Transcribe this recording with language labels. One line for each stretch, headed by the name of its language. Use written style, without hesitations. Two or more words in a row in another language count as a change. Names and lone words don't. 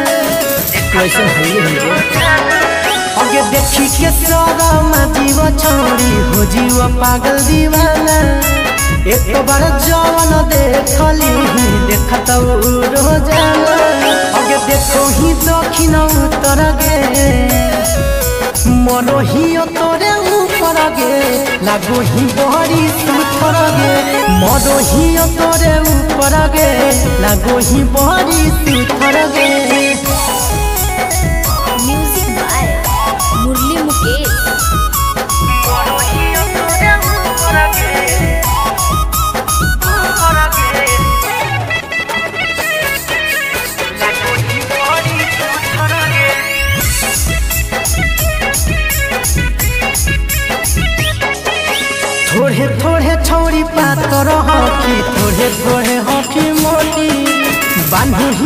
Magahi: आगे देखी के शरम जीव छोड़ी हो जीव पागल दीवाना एक बार जवन देखली देखत रोजाना आगे देखो ही दक्षिण उत्तर गे मरो ही तोरे ऊपर गे लागो ही बड़ी सुथर गे मरो ही तोरे ऊपर गे लागो ही बड़ी सुथर गे।
English: Music by Murli Mukesh.
Magahi: मरो ही तोरे ऊपर गे लागो ही बड़ी सुथर गे। थोड़े थोड़े छोड़ी पातर हकी थोड़े थोड़े हकी मोटी बांधो ही